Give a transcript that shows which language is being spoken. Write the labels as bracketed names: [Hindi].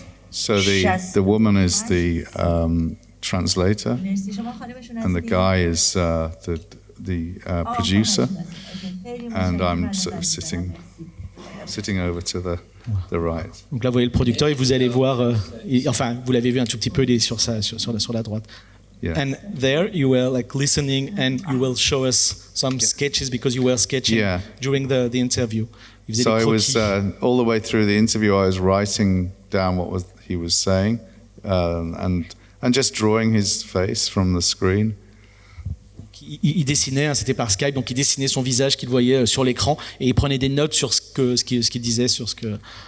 [English] So the woman is the translator, and the guy is the producer, and I'm sort of sitting over to the right. [French] Donc là, vous voyez le producteur et vous allez voir, enfin, vous l'avez vu un tout petit peu, il est sur la droite. Yeah. [English] And there you were like listening, and you will show us some sketches because you were sketching during the interview. So I was all the way through the interview. I was writing down what he was saying, and just drawing his face from the screen. [French] Il dessinait, c'était par Skype, donc il dessinait son visage qu'il voyait sur l'écran et il prenait des notes sur ce qu'il disait, sur ce que.